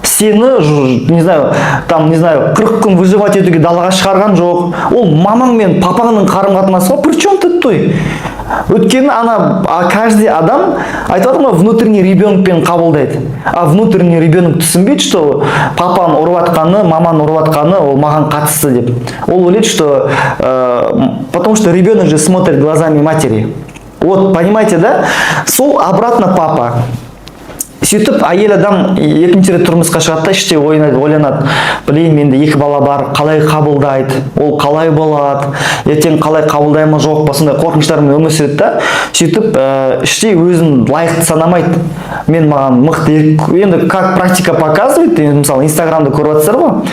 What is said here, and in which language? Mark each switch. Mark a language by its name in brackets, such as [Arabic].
[Kazakh] сені, не знаю, там, не знаю, 40 күн выживать етуге далаға шығарған жоқ. Ол мамаң мен папаңның қарым-қатынасы ғой. При чем тут той? Өйткені каждый адам айтып жатыр ма, внутренний ребенокпен қабылдайды. А внутренний ребенок түсінбейді, что папаны ұрып атқаны, маманы ұрып атқаны ол маған қатысты деп. Ол ойлайды, [Russian] что потому что ребенок же смотрит глазами матери. Вот, понимаете, да? Сол обратно папа. [Kazakh] Сөйтіп әйел адам екінші рет тұрмысқа шығады да іште ойланады. Білейін, менде 2 бала бар, қалай қабылдайды, ол қалай болады, ертең қалай қабылдай ма жоқ па, сондай қорқыныштармен өмір сүреді да. Сөйтіп іште өзін лайықты санамайды. Мен маған мықты, енді как практика показывает, мысалы инстаграмда көріп жатсыздар ғой.